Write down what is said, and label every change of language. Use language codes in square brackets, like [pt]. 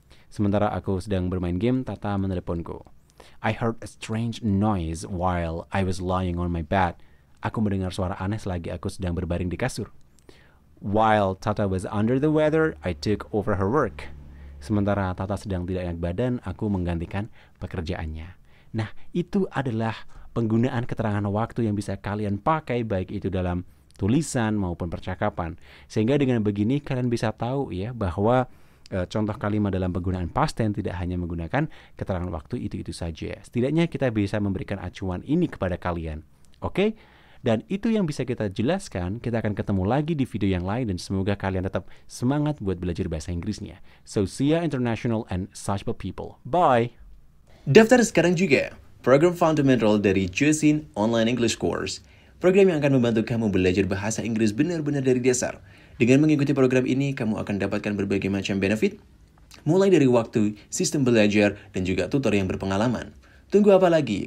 [id] Sementara aku sedang bermain game, Tata meneleponku. [en] I heard a strange noise while I was lying on my bed. [id] Aku mendengar suara aneh selagi aku sedang berbaring di kasur. [en] While Tata was under the weather, I took over her work. [id] Sementara Tata sedang tidak enak badan, aku menggantikan pekerjaannya. Nah, itu adalah penggunaan keterangan waktu yang bisa kalian pakai baik itu dalam tulisan maupun percakapan. Sehingga dengan begini kalian bisa tahu ya bahwa contoh kalimat dalam penggunaan past tense tidak hanya menggunakan keterangan waktu itu-itu saja. Setidaknya kita bisa memberikan acuan ini kepada kalian. Oke? Dan itu yang bisa kita jelaskan. Kita akan ketemu lagi di video yang lain dan semoga kalian tetap semangat buat belajar bahasa Inggrisnya. [en] So, see ya international and searchable people. Bye! [id] Daftar sekarang juga program fundamental dari Josin Online English Course. Program yang akan membantu kamu belajar bahasa Inggris benar-benar dari dasar. Dengan mengikuti program ini, kamu akan dapatkan berbagai macam benefit, mulai dari waktu, sistem belajar, dan juga tutor yang berpengalaman. Tunggu apa lagi?